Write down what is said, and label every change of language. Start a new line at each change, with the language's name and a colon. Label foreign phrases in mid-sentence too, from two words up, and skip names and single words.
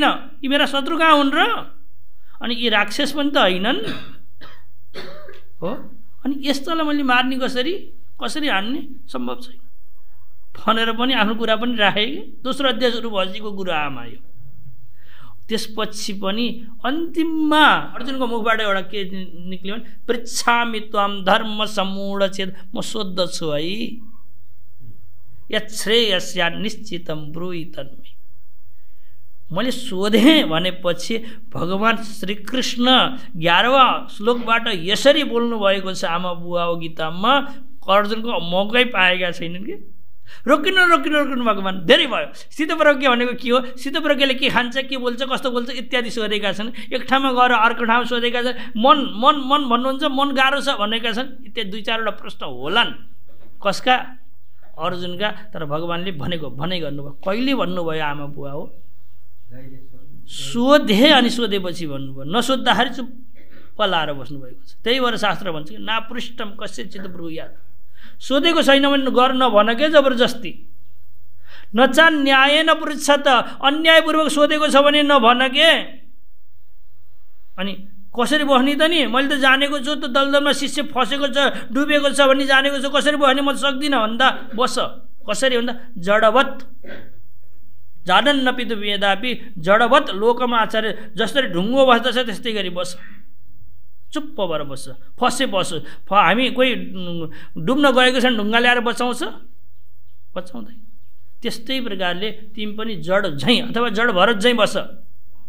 Nepali: यी मेरा शत्रु कहाँ हुन् र? अनि यी राक्षस पनि त होइनन् हो। अनि यस्तोलाई मैले मार्ने कसरी हान्ने? सम्भव छैन भनेर पनि आफ्नो कुरा पनि राखे। दोस्रो अध्याय सुरु भएछिको कुरा आयो। त्यसपछि पनि अन्तिममा अर्जुनको मुखबाट एउटा के निक्ल्यो भने,
Sanskrit: पृच्छामि त्वाम धर्म समूढ चेत,
Nepali: म सोध्दछु है,
Sanskrit: यच्छ्रेयस्या निश्चितम ब्रूहि तन्मे।
Nepali: मैले सोधेँ भनेपछि भगवान् श्रीकृष्ण 11वां श्लोकबाट यसरी बोल्नु भएको छ आमा बुवा हो गीतामा। अर्जुनको मौकै पाएका छैनन् कि रोकिनु भगवान्, धेरै भयो। स्थितप्रज्ञ भनेको के हो? स्थितप्रज्ञले के खान्छ, के बोल्छ, कस्तो बोल्छ इत्यादि सोधेका छन्। एक ठाउँमा गएर अर्को ठाउँमा सोधेका छन्। मन मन मन भन्नुहुन्छ, मन गाह्रो छ भनेका छन्। इत्यादि दुई चारवटा प्रश्न होलान्। कसका? अर्जुनका। तर भगवान्ले भनाइ गर्नुभयो। कहिले भन्नुभयो आमा बुवा हो? सोधे अनि सोधेपछि भन्नुभयो। नसोद्धाखेरि चुप्प लाएर बस्नुभएको छ। त्यही भएर शास्त्र भन्छ कि
Sanskrit: नापृष्टम कस्यचित् ब्रूयात्।
Nepali: सोधेको छैन भने गर नभन के जबरजस्ती।
Sanskrit: नचा न्याय नपृच्छत,
Nepali: अन्यायपूर्वक सोधेको छ भने नभन के। अनि कसरी बस्ने त नि? मैले त जानेको छु त दलदलमा शिष्य फसेको छ, डुबेको छ भन्ने जानेको छु। कसरी बस्ने? म सक्दिनँ भन्दा बस। कसरी भन्दा
Sanskrit: जडवत जानन्नपि तु वेदापि जडवत लोकमा आचार्य।
Nepali: जसरी ढुङ्गो बस्दछ त्यस्तै गरी बस, चुप्प भएर बस्छ। हामी कोही डुब्न गएको छ ढुङ्गा ल्याएर बचाउँछ? बचाउँदैन। त्यस्तै प्रकारले तिमी पनि जड झैँ अथवा जड भरत झैँ बस।